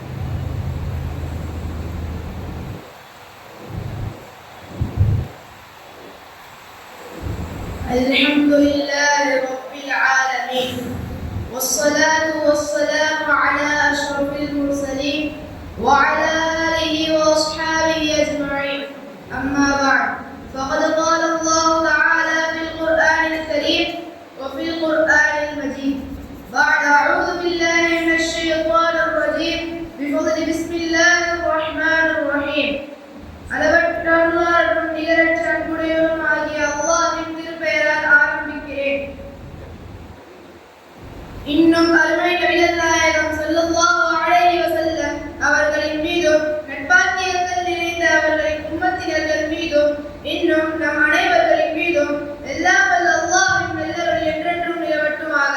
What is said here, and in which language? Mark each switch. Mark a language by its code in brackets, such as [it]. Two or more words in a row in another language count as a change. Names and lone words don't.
[ar] الحمد لله رب العالمين والصلاة والسلام على أشرف المرسلين وعلى آله وأصحابه أجمعين. أما بعد. فقد قال الله تعالى في القرآن الكريم وفي القرآن المجيد بعد أعوذ بالله من الشيطان الرجيم بفضل بسم الله الرحمن الرحيم. [ta] அளவற்ற அருளாளரும் நிகரற்ற அன்புடையவரும் ஆகிய அல்லாஹ்வின் திருப்பெயரால் ஆரம்பிக்கிறேன். இன்னும் அருமை நபிகள் நாயகம் [ar] صلى الله عليه وسلم [ta] அவர்களின் மீதும் நட்பாக்கியங்கள் நிறைந்த அவர்களின் உம்மத்தினர்கள் மீதும் இன்னும் நம் அனைவர்களின் மீதும் எல்லாம் வல்ல அல்லாஹ்வின் நல்லருள் என்றென்றும் நிலவட்டுமாக.